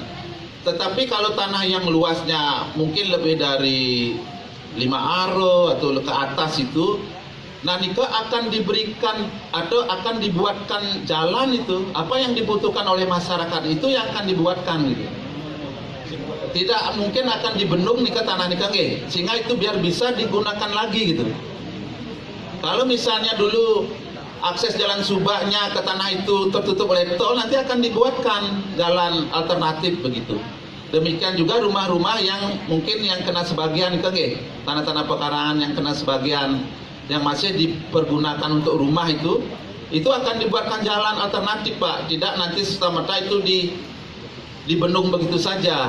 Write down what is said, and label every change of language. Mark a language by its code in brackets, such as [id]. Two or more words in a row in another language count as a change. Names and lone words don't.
[id] Tetapi kalau tanah yang luasnya mungkin lebih dari 5 are atau ke atas itu, nah nika akan diberikan atau akan dibuatkan jalan itu, apa yang dibutuhkan oleh masyarakat itu yang akan dibuatkan gitu. Tidak mungkin akan dibendung nika tanah nika sehingga itu biar bisa digunakan lagi gitu. Kalau misalnya dulu akses jalan subaknya ke tanah itu tertutup oleh tol, nanti akan dibuatkan jalan alternatif begitu. Demikian juga rumah-rumah yang mungkin yang kena sebagian ke tanah-tanah pekarangan yang kena sebagian yang masih dipergunakan untuk rumah itu akan dibuatkan jalan alternatif Pak, tidak nanti serta-merta itu dibendung begitu saja.